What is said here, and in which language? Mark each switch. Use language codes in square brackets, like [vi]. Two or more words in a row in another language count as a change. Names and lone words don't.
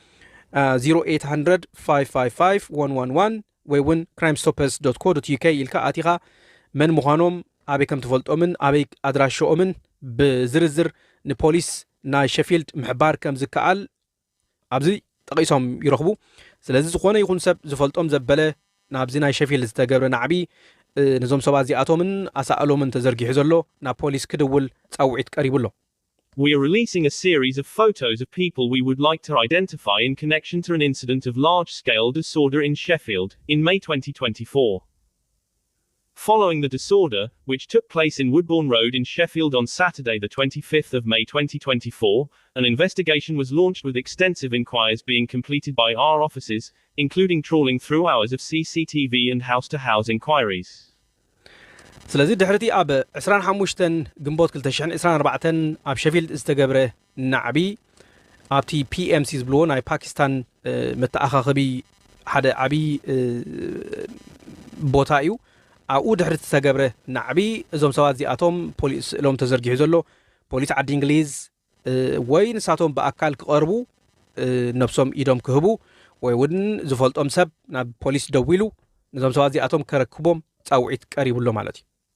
[ti] 0800-555-111 ወይ እውን crimestoppers.co.uk ኢልካ ኣቲኻ መን ምዃኖም ኣበይ ከም ትፈልጦምን ኣበይ ኣድራሾኦምን ብዝርዝር ንፖሊስ ናይ ሸፊልድ ምሕባር ከም ዝከኣል ኣብዚ ጠቂሶም ይረኽቡ ስለዚ ዝኾነ ይኹን ሰብ ዝፈልጦም ዘበለ ናብዚ ናይ ሸፊልድ ዝተገብረ ናዕቢ ነዞም ሰባት እዚኣቶምን ኣሳእሎምን ተዘርጊሑ ዘሎ ናብ ፖሊስ ክድውል ጻውዒት ቀሪቡሎ [en] We are releasing a series of photos of people we would like to identify in connection to an incident of large-scale disorder in Sheffield, in May 2024. Following the disorder, which took place in Woodbourne Road in Sheffield on Saturday the 25th of May 2024, an investigation was launched with extensive inquiries being completed by our offices, including trawling through hours of CCTV and house-to-house inquiries. [ti] ስለዚ ድሕርቲ ኣብ 25 ግንቦት 2024 ኣብ ሸፊልድ ዝተገብረ ናዕቢ ኣብቲ PMC ዝብልዎ ናይ ፓኪስታን መተኣኻኸቢ ሓደ ዓቢ ቦታ እዩ ኣብኡ ድሕርቲ ዝተገብረ ናዕቢ እዞም ሰባት እዚኣቶም ፖሊስ ኢሎም ተዘርጊሑ ዘሎ ፖሊስ ዓዲ እንግሊዝ ወይ ንሳቶም ብኣካል ክቐርቡ ነብሶም ኢዶም ክህቡ ወይ እውን ዝፈልጦም ሰብ ናብ ፖሊስ ደው ኢሉ ነዞም ሰባት እዚኣቶም ከረክቦም ጻውዒት ቀሪቡሎ ማለት እዩ